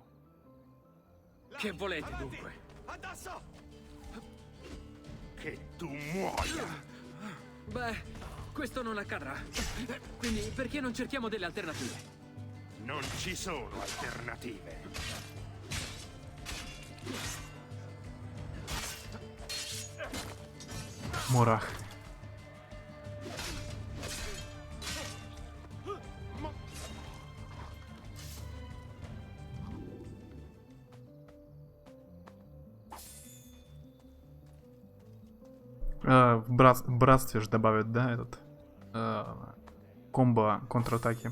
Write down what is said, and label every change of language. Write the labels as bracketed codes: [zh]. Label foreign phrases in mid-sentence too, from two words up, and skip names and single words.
[it] Che volete dunque? Addosso! Che tu muoia! Beh, questo non accadrà. Quindi perché non cerchiamo delle alternative? Non ci sono alternative. [ru] Мурах. В братстве же добавят, да, этот комбо контратаки.